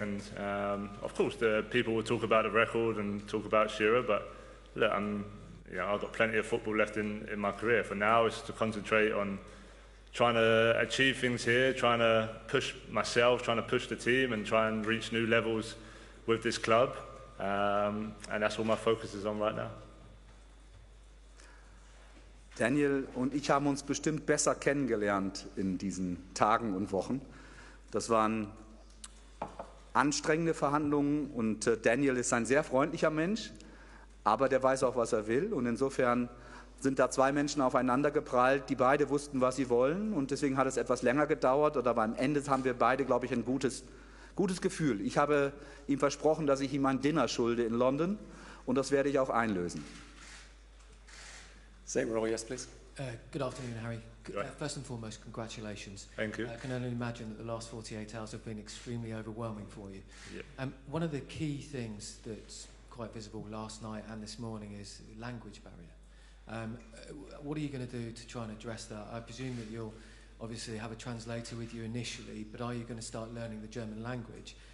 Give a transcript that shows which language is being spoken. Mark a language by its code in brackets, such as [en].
[en] And of course, the people will talk about the record and talk about Shearer, but look, I've got plenty of football left in my career. For now, it's to concentrate on trying to achieve things here, trying to push myself, trying to push the team, and try and reach new levels with this club. And that's what my focus is on right now. [de] Daniel und ich haben uns bestimmt besser kennengelernt in diesen Tagen und Wochen. Das waren anstrengende Verhandlungen und Daniel ist ein sehr freundlicher Mensch, aber der weiß auch, was er will, und insofern sind da zwei Menschen aufeinander geprallt, die beide wussten, was sie wollen, und deswegen hat es etwas länger gedauert, aber am Ende haben wir beide, glaube ich, ein gutes Gefühl. Ich habe ihm versprochen, dass ich ihm ein Dinner schulde in London, und das werde ich auch einlösen. [en] Same row, yes, please. Good afternoon, Harry. First and foremost, congratulations. Thank you. I can only imagine that the last 48 hours have been extremely overwhelming for you. Yeah. One of the key things that's quite visible last night and this morning is language barrier. What are you going to do to try and address that? I presume that you'll obviously have a translator with you initially, but are you going to start learning the German language?